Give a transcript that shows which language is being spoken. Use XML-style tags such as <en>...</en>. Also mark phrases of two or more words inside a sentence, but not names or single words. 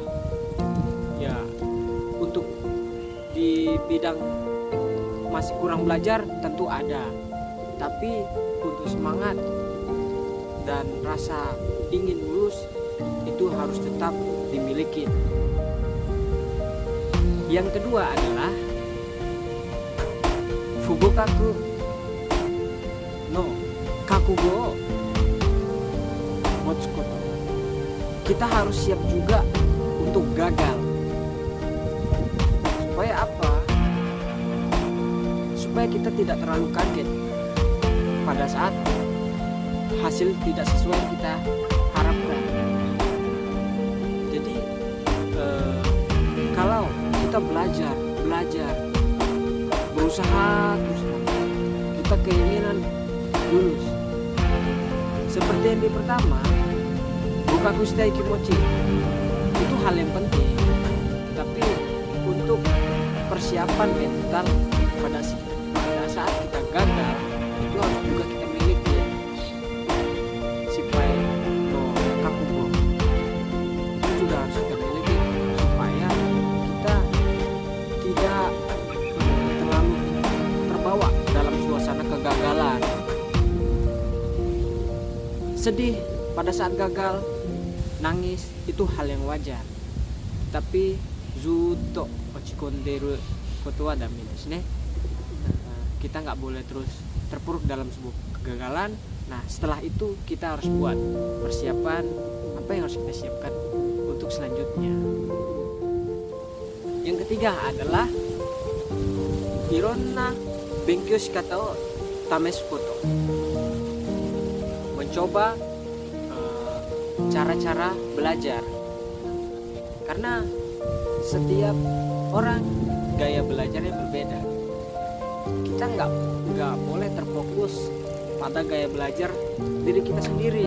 <id>Ya, untuk di bidang masih kurang belajar tentu ada, tapi untuk semangat dan rasa ingin lulus itu harus tetap dimiliki. Yang kedua adalah</id> <ja>不合格の覚悟持つこと.</ja> <id>Kita harus siap juga untuk gagal. Supaya apa? Supaya kita tidak terlalu kaget pada saat hasil tidak sesuai yang kita harapkan. Jadi kalau kita belajar berusaha terus, kita keinginan lulus seperti yang di pertama,</id> <ja>合格したい気持ち,</ja> <id>itu hal yang penting. Tapi untuk persiapan mental pada saat kita gagal, itu harus juga kita miliki. Supaya</id> <ja>の覚悟</ja> <id>itu juga harus kita miliki, supaya kita tidak terlalu terbawa dalam suasana kegagalan. Sedih pada saat gagal, nangis itu hal yang wajar.</id> <ja>Tapi ずっと落ち込んでることはダメですね.</ja> <id>Kita nggak boleh terus terpuruk dalam sebuah kegagalan. Nah, setelah itu kita harus buat persiapan apa yang harus kita siapkan untuk selanjutnya. Yang ketiga adalah</id> <ja>いろんな勉強仕方を試すこと.</ja> <id>Mencoba cara-cara belajar, karena setiap orang gaya belajarnya berbeda. Kita nggak boleh terfokus pada gaya belajar diri kita sendiri.</id>